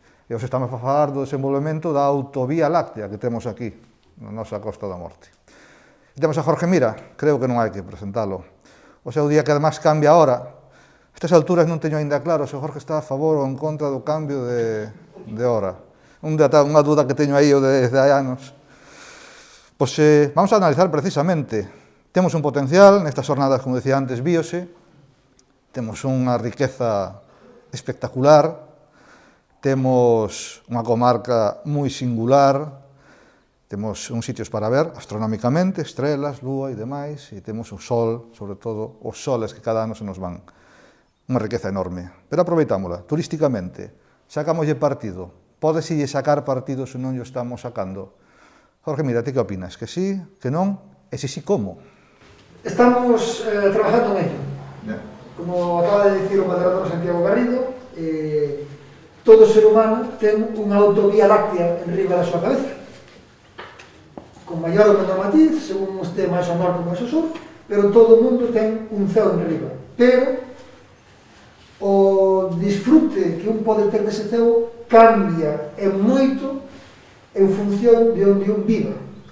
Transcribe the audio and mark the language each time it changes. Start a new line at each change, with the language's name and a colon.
Galician: E hoxe estamos a falar do desenvolvemento da autovía láctea que temos aquí, na nosa Costa da Morte. E temos a Jorge Mira, creo que non hai que presentalo. O seu día que además cambia ahora. A estas alturas non teño ainda claro se o Jorge está a favor ou en contra do cambio de hora. Unha duda que teño aí desde hai anos. Pois vamos a analizar precisamente. Temos un potencial, nestas jornadas, como decía antes, víose. Temos unha riqueza espectacular. Temos unha comarca moi singular. Temos uns sitios para ver astronómicamente, estrelas, lúa e demais, e temos o sol, sobre todo os soles que cada ano se nos van. Unha riqueza enorme. Pero aproveitámola, turísticamente, sacámoslle partido. Pódeselle sacar partido se non lle estamos sacando. Jorge, mira, ti que opinas? Que sí, que non? E se sí, como?
Spanish: Estamos trabajando en ello.
Galician: Como acaba de dicir o moderador Santiago Garrido, todo ser humano ten unha autovía láctea en riba da súa cabeza, con maior ou menor matiz, según este máis ao norte ou máis ao sur, pero todo o mundo ten un ceo en riba. Pero o disfrute que un pode ter dese ceo cambia en moito en función de onde un viva.